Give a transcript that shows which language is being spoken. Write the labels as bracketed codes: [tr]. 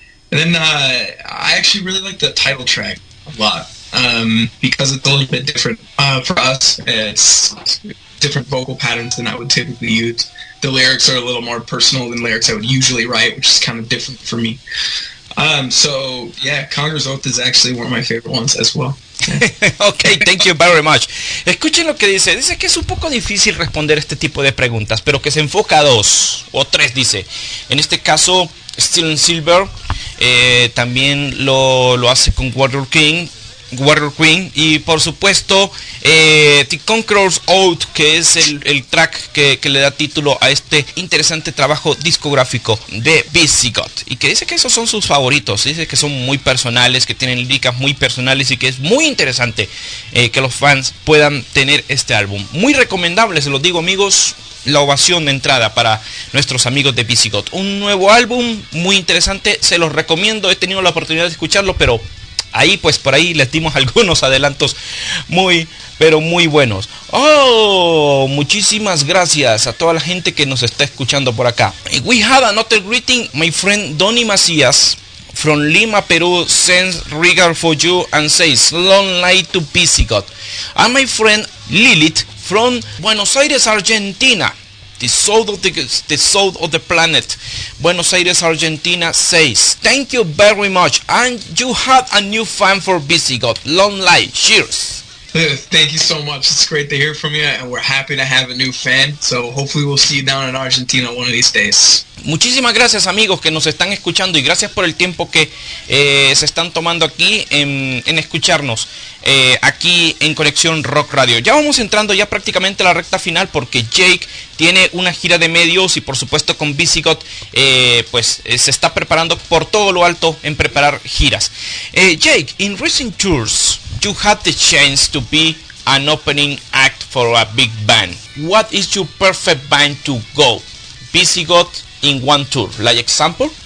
[en] And then I actually really like the title track a lot, because it's a little bit different for us. It's different vocal patterns than I would typically use. The lyrics are a little more personal than lyrics I would usually write, which is kind of different for me. So yeah, Congress Oath is actually one of my favorite ones as well. Ok, thank you very much. [es] Escuchen lo que dice. Dice que es un poco difícil responder este tipo de preguntas, pero que se enfoca a 2 o 3, dice. En este caso, Steel and Silver también lo hace con Warrior Queen, y por supuesto The Conqueror's Oath, que es el track que le da título a este interesante trabajo discográfico de Visigoth, y que dice que esos son sus favoritos. Dice que son muy personales, que tienen líricas muy personales y que es muy interesante que los fans puedan tener este álbum. Muy recomendable, se los digo, amigos. La ovación de entrada para nuestros amigos de Visigoth. Un nuevo álbum muy interesante, se los recomiendo. He tenido la oportunidad de escucharlo, pero por ahí les dimos algunos adelantos muy, pero muy buenos. Oh, muchísimas gracias a toda la gente que nos está escuchando por acá. [en] We had another greeting, my friend Donny Macías from Lima, Peru, sends regard for you and says long life to Visigoth. And my friend Lilith from Buenos Aires, Argentina, the south of the planet, Buenos Aires, Argentina, says, thank you very much, and you have a new fan for Visigoth. Long life, cheers. Thank you so much. It's great to hear from you, and we're happy to have a new fan. So hopefully we'll see you down in Argentina one of these days. [es] Muchísimas gracias, amigos que nos están escuchando, y gracias por el tiempo que se están tomando aquí en escucharnos aquí en Conexión Rock Radio. Ya vamos entrando ya prácticamente a la recta final, porque Jake tiene una gira de medios y por supuesto con Visigoth se está preparando por todo lo alto en preparar giras. [en] Jake, in recent tours you had the chance to be an opening act for a big band. What is your perfect band to go? Visigoth in one tour, like example?